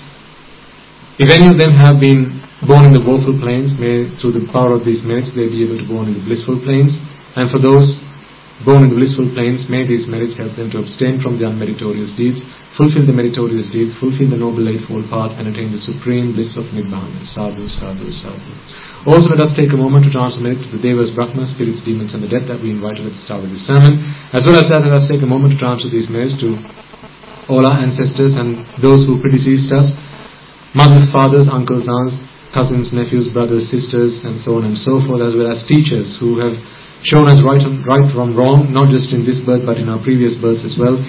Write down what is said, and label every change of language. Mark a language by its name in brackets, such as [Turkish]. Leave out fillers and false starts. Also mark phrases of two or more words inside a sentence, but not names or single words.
[English] If any of them have been born in the woeful planes, may through the power of these merits they be able to born in the blissful planes. And for those born in the blissful planes, may these merits help them to abstain from the unmeritorious deeds, fulfill the meritorious deeds, fulfill the Noble Eightfold Path, and attain the supreme bliss of Nibbana. [Pali] Sadhu, sadhu, sadhu. [English] Also, let us take a moment to transfer merits to the Devas, Brahmas, spirits, demons, and the dead that we invited at the start of this sermon. As well as that, let us take a moment to transfer these merits to all our ancestors and those who predeceased us, mothers, fathers, uncles, aunts, cousins, nephews, brothers, sisters, and so on and so forth, as well as teachers who have shown us right from wrong, not just in this birth but in our previous births as well.